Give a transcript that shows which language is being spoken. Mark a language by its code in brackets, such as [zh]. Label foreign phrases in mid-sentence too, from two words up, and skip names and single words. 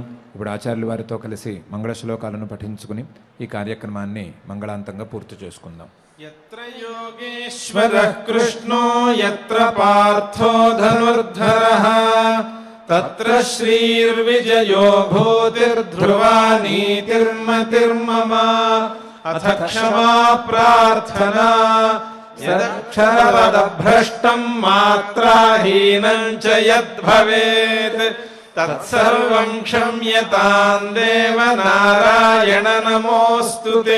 [te] ఇప్పుడు ఆచార్యుల వారితో కలిసి మంగళ శ్లోకాలను పఠించుకుని ఈ కార్యక్రమాన్ని మంగళాంతంగా పూర్తి చేసుకుందాం. [sa] यत्र योगेश्वरः कृष्णो यत्र पार्थो धनुर्धरः तत्र श्रीर्विजयो भूतिर्ध्रुवा नीतिर्मतिर्मम अथ क्षमा प्रार्थना यदक्षरवदभ्रष्टं मात्राहीनं च यद्भवेत् तत्सर्वं क्षम्यतां देव नारायण नमोऽस्तु ते.